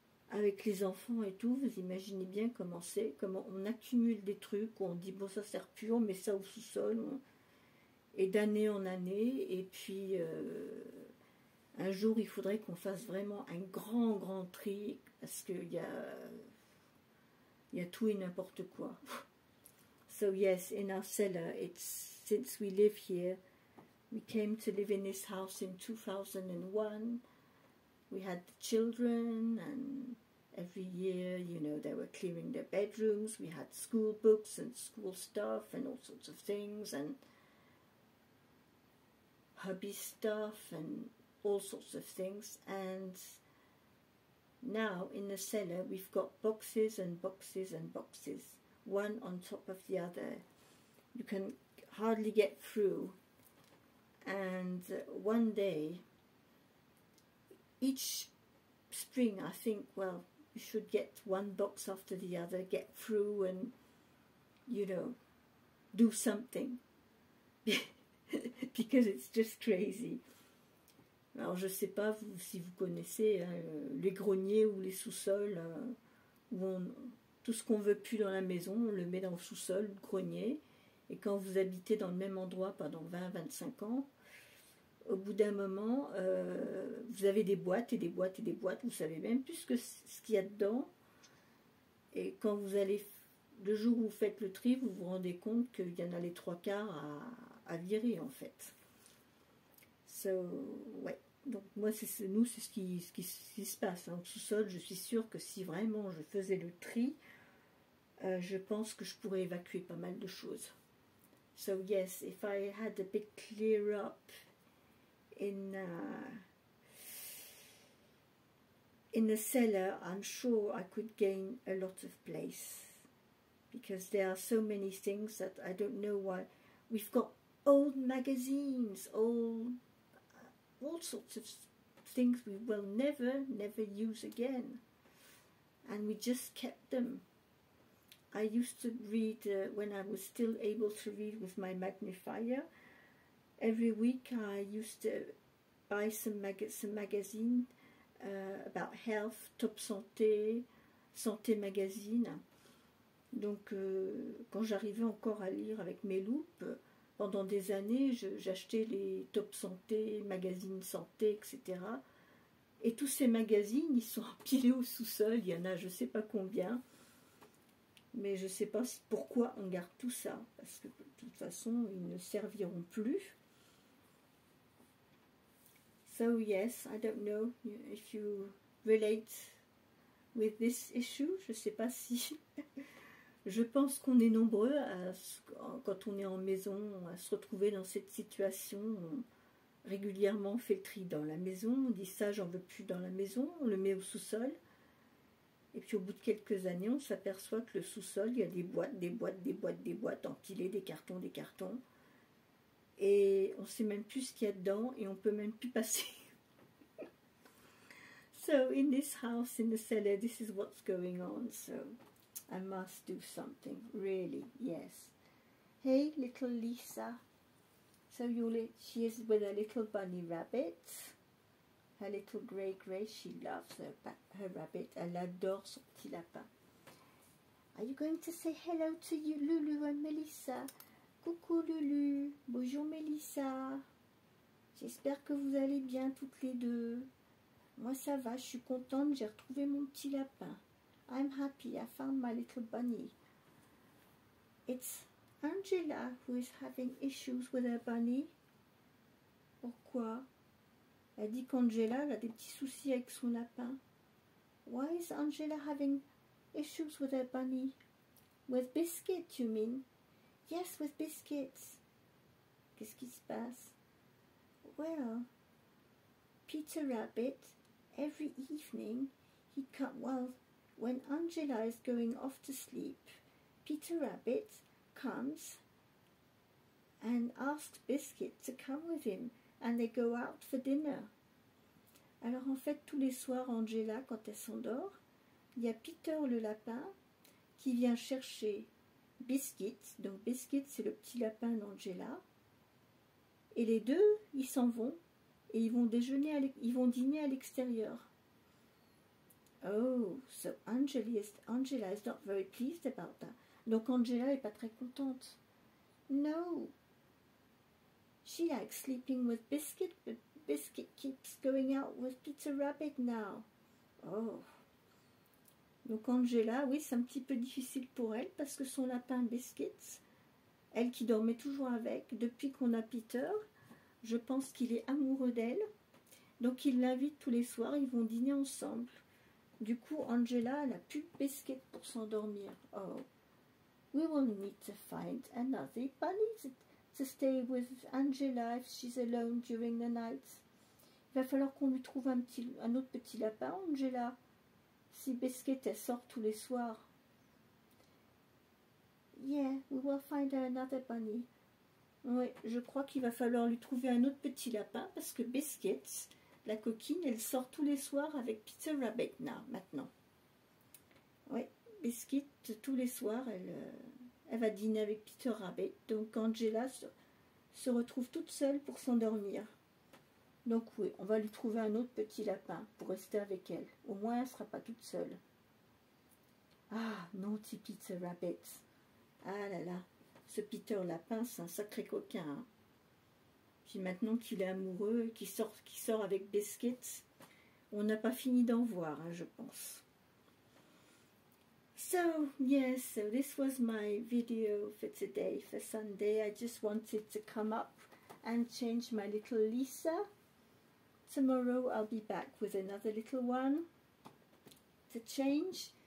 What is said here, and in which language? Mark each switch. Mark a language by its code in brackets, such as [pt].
[fr] Avec les enfants et tout, vous imaginez bien comment c'est, comment on accumule des trucs, où on dit bon ça sert plus, on met ça au sous-sol, et d'année en année, et puis un jour il faudrait qu'on fasse vraiment un grand tri, parce qu'il y a tout et n'importe quoi. [en] So yes, in our cellar, it's since we live here, we came to live in this house in 2001. We had the children, and every year, you know, they were clearing their bedrooms. We had school books and school stuff and all sorts of things, and hubby stuff and all sorts of things. And now in the cellar, we've got boxes and boxes and boxes, one on top of the other. You can hardly get through. And one day, each spring, I think, well, you should get one box after the other, get through and, you know, do something. Because it's just crazy. [fr] Alors, je ne sais pas si vous connaissez les greniers ou les sous-sols, où tout ce qu'on ne veut plus dans la maison, on le met dans le sous-sol, le grenier. Et quand vous habitez dans le même endroit pendant 20-25 ans, au bout d'un moment, vous avez des boîtes et des boîtes et des boîtes, vous savez même plus ce qu'il y a dedans. Et quand vous allez, le jour où vous faites le tri, vous vous rendez compte qu'il y en a les 3/4 à virer en fait. So, ouais. Donc moi, c'est ce qui se passe. Hein. Au sous-sol, je suis sûre que si vraiment je faisais le tri, je pense que je pourrais évacuer pas mal de choses. [en] So yes, if I had a bit clear up in the cellar, I'm sure I could gain a lot of place, because there are so many things that I don't know why. We've got old magazines, all sorts of things we will never use again, and we just kept them. I used to read, when I was still able to read with my magnifier, every week I used to buy some magazine about health, Top Santé, Santé Magazine. [fr] Donc quand j'arrivais encore à lire avec mes loupes, pendant des années j'achetais les Top Santé, Magazine Santé, etc. Et tous ces magazines, ils sont empilés au sous-sol, il y en a je ne sais pas combien. Mais je ne sais pas pourquoi on garde tout ça, parce que de toute façon, ils ne serviront plus. [en] So yes, I don't know if you relate with this issue. [fr] Je ne sais pas si... Je pense qu'on est nombreux, quand on est en maison, à se retrouver dans cette situation. Régulièrement, on fait le tri dans la maison, on dit ça, j'en veux plus dans la maison, on le met au sous-sol. Et puis au bout de quelques années, on s'aperçoit que le sous-sol, il y a des boîtes, des boîtes, des boîtes, des boîtes empilées, des cartons, des cartons. Et on ne sait même plus ce qu'il y a dedans et on ne peut même plus passer. [en] So in this house, in the cellar, this is what's going on. So I must do something, really, yes. Hey, little Lisa. So she is with a little bunny rabbit. Her little grey, she loves her rabbit. [fr] Elle adore son petit lapin. [en] Are you going to say hello to you, Lulu and Melissa? [fr] Coucou Lulu, bonjour Melissa. J'espère que vous allez bien toutes les deux. Moi ça va, je suis contente, j'ai retrouvé mon petit lapin. [en] I'm happy, I found my little bunny. It's Angela who is having issues with her bunny. [fr] Pourquoi? Elle dit qu'Angela a des petits soucis avec son lapin. [en] Why is Angela having issues with her bunny? With Biscuit, you mean? Yes, with Biscuits. [fr] Qu'est-ce qui se passe? [en] Well, Peter Rabbit, every evening, when Angela is going off to sleep, Peter Rabbit comes and asks Biscuit to come with him, and they go out for dinner. [fr] Alors en fait, tous les soirs, Angela, quand elle s'endort, il y a Peter le lapin qui vient chercher Biscuit. Donc Biscuit, c'est le petit lapin d'Angela. Et les deux, ils s'en vont et ils vont dîner à l'extérieur. [en] Oh, so Angela is not very pleased about that. [fr] Donc Angela n'est pas très contente. [en] No, she likes sleeping with Biscuit, but Biscuit keeps going out with Peter Rabbit now. Oh. [fr] Donc Angela, oui, c'est un petit peu difficile pour elle parce que son lapin Biscuit, elle qui dormait toujours avec, depuis qu'on a Peter, je pense qu'il est amoureux d'elle. Donc il l'invite tous les soirs, ils vont dîner ensemble. Du coup, Angela, elle n'a plus de Biscuit pour s'endormir. [en] Oh, we will need to find another bunny to stay with Angela if she's alone during the night. [fr] Il va falloir qu'on lui trouve un autre petit lapin, Angela. Si Biscuit, elle sort tous les soirs. [en] Yeah, we will find her another bunny. [fr] Oui, je crois qu'il va falloir lui trouver un autre petit lapin parce que Biscuit, la coquine, elle sort tous les soirs avec Peter Rabbit maintenant. Oui, Biscuit, tous les soirs, elle va dîner avec Peter Rabbit. Donc Angela se retrouve toute seule pour s'endormir. Donc oui, on va lui trouver un autre petit lapin pour rester avec elle. Au moins, elle ne sera pas toute seule. [en] Ah, naughty Peter Rabbit. [fr] Ah là là, ce Peter Lapin, c'est un sacré coquin. Hein. Puis maintenant qu'il est amoureux, qu'il sort avec Biscuit, on n'a pas fini d'en voir, hein, je pense. [en] So, yes, so this was my video for today, for Sunday. I just wanted to come up and change my little Lisa. Tomorrow I'll be back with another little one to change.